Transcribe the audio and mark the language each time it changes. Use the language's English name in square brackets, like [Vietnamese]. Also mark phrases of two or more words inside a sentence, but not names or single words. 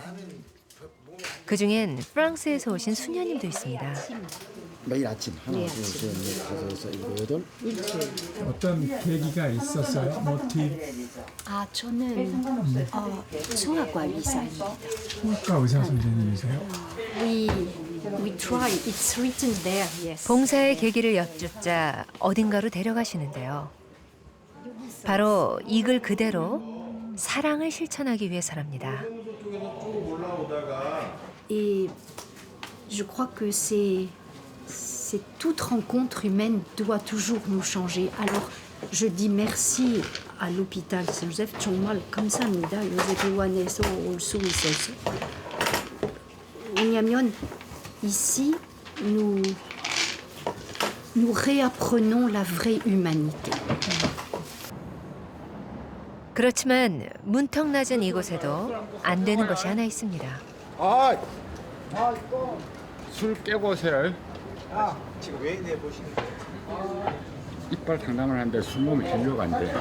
[Korean] 그중엔 프랑스에서 오신 수녀님도 있습니다. 매일 아침 하나, 둘, 셋, 넷, 다섯, 여섯, 일곱, 여덟. 어떤 계기가 있었어요? 모티브? 아, 저는 성악과 의사입니다. 성악과 의사 선생님이세요? [English] We try. It's written there. Yes. [Korean] 봉사의 계기를 여쭙자 어딘가로 데려가시는데요. 바로 이 글 그대로 사랑을 실천하기 위해서랍니다. [French] Et je crois que c'est toute rencontre humaine doit toujours nous changer. Alors je dis merci à l'hôpital Saint-Joseph. [Korean] 정말 감사합니다. 요새 병원에서 올 수 있어서. 왜냐면 [French] ici nous réapprenons la vraie humanité. [Korean] 그렇지만 문턱 낮은 이곳에도 안 되는 것이 하나 있습니다. 술 깨고 오세요. 지금 왜 내보시는 거예요? 이빨 상담을 하는데 술 먹으면 진료가 안 돼.